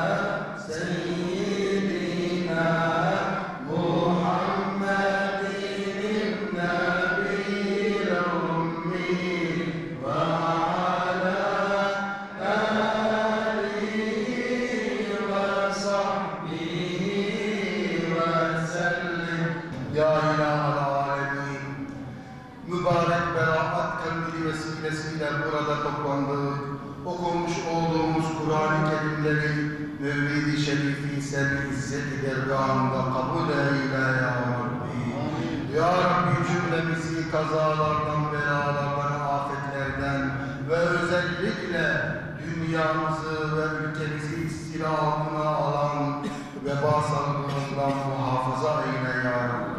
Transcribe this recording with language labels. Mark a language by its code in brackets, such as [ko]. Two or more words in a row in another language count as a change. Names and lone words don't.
[ar] سيدنا محمد النبي الأمي وعلى آله وصحبه وسلم يا إله العالمين [tr] mübarek beraat kandili vesilesiyle burada toplandık. Okumuş olduğumuz Kur'an-ı Kerimleri Mevlid-i Şerif-i Sen İzzet-i Dergahı'nda kabul eyle [ar] يا ربي. يا ربي [tr] cümlemizi kazalardan, belalardan, afetlerden ve özellikle dünyamızı ve ülkemizi istila altına alan veba salgınından muhafaza eyle [ar] يا ربي.